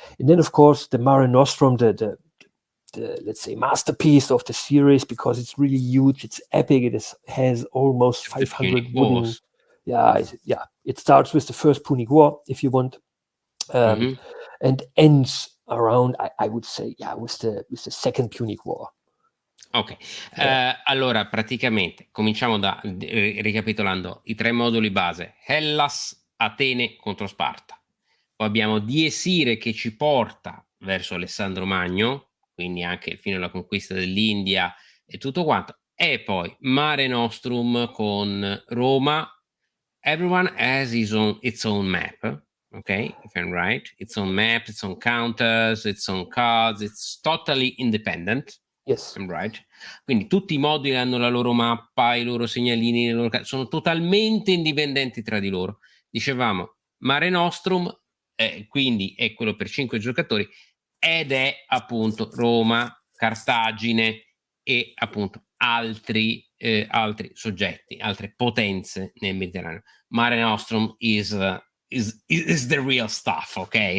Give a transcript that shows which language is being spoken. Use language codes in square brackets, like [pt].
[en] And then, of course, the Mare Nostrum, the let's say masterpiece of the series, because it's really huge, it's epic. It has almost 500 wooden. It starts with the first Punic War, if you want. and ends around, I would say, with the Second Punic War. [it] Ok, allora praticamente cominciamo ricapitolando i 3 moduli base: Hellas, Atene contro Sparta. Poi abbiamo Diesire che ci porta verso Alessandro Magno, quindi anche fino alla conquista dell'India e tutto quanto. E poi Mare Nostrum con Roma. [en] Everyone has its own map, okay, if I'm right. Its own map, its own counters, its own cards. It's totally independent. Yes. I'm right. [it] Quindi tutti i moduli hanno la loro mappa, i loro segnalini, sono totalmente indipendenti tra di loro. Dicevamo, Mare Nostrum, quindi è quello per 5 giocatori, ed è appunto Roma, Cartagine e appunto altri soggetti, altre potenze nel Mediterraneo. [en] Mare Nostrum is the real stuff, okay?